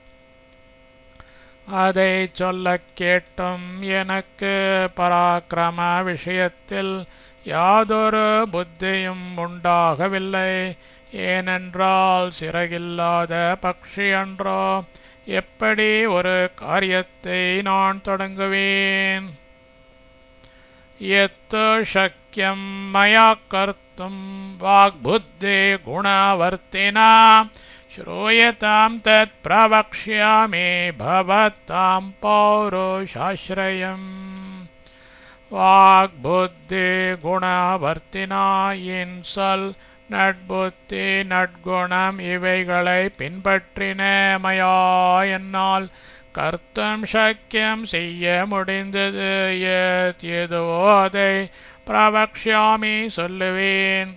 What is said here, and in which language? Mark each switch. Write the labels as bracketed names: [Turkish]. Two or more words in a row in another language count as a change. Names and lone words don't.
[Tamil] அதை சொல்லக் கேட்டும் எனக்கு பராக்கிரம விஷயத்தில் யாதொரு புத்தியும் உண்டாகவில்லை. ஏனென்றால் சிறகில்லாத பக்ஷி என்றோ எப்படி ஒரு காரியத்தை நான் தொடங்குவேன். [Sanskrit] यत् शक्यं मया कर्तुं वाग्बुद्धे गुणवर्तिना श्रूयतां तत् प्रवक्ष्यामि भवतां पौरुषाश्रयम्. वाग्बुद्धि गुणवर्तिना [Tamil] இன்சொல் நட்புத்தி நற்குணம் இவைகளை பின்பற்றின மயா என்னால் [Sanskrit] कर्तुं शक्यम् [Tamil] செய்ய முடிந்தது. எதுவோ அதை பிரவக்ஷ்யாமி சொல்லுவேன்.